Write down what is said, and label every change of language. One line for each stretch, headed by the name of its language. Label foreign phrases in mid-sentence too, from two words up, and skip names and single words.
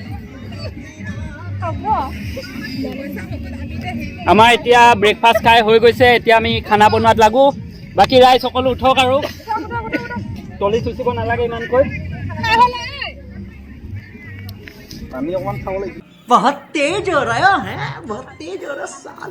Assamese: আমাৰ এতিয়া ব্ৰেকফাষ্ট খাই হৈ গৈছে এতিয়া আমি খানা বনোৱাত লাগো বাকি ৰাইজ সকলো উঠক আৰু তলি চুচিব নালাগে ইমানকৈ আমি অকমান খাব লাগিব
Hindi: बहुत तेज हो रहा है बहुत तेज हो रहा सालो